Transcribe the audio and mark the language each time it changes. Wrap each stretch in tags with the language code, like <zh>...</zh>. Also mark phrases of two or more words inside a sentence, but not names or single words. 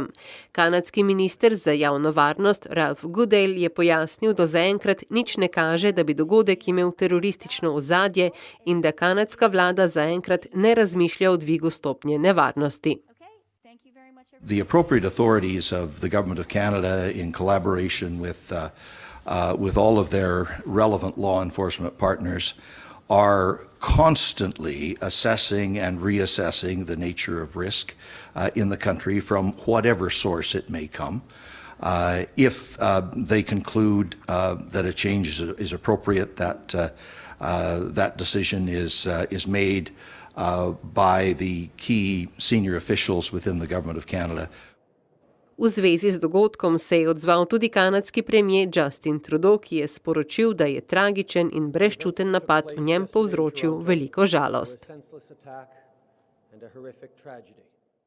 <sl>Kanadski minister za javno varnost Ralph Goodale je pojasnil, da zaenkrat nič ne kaže, da bi dogodek imel teroristično ozadje in da kanadska vlada zaenkrat ne razmišlja o dvigu stopnje nevarnosti.</sl> <en>The appropriate authorities of the Government of Canada in collaboration with all of their relevant law enforcement partners are constantly assessing and reassessing the nature of risk in the country from whatever source it may come. If they conclude that a change is appropriate, that decision is made by the key senior officials within the Government of Canada.</en> <sl>V zvezi z dogodkom se je odzval tudi kanadski premier Justin Trudeau, ki je sporočil, da je tragičen in brezčuten napad v njem povzročil veliko žalost.</sl>